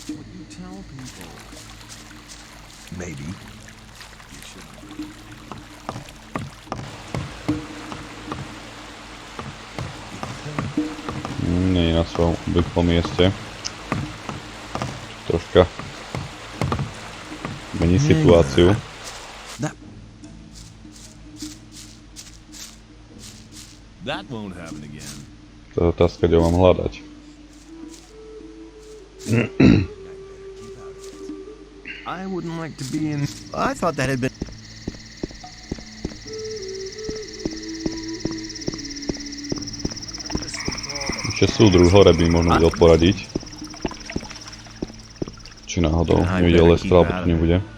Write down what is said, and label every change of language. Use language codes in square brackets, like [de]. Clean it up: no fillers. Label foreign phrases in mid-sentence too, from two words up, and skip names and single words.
[sk] Nie je na svojom obvyklom mieste. Troška mení situáciu. To je otázka, kde ho mám hľadať. [en] I wouldn't like to be in. I thought that had been. [sk] Ešte súdruh hore by možno vedel poradiť. Či náhodou nevidel Lestra, alebo to nebude.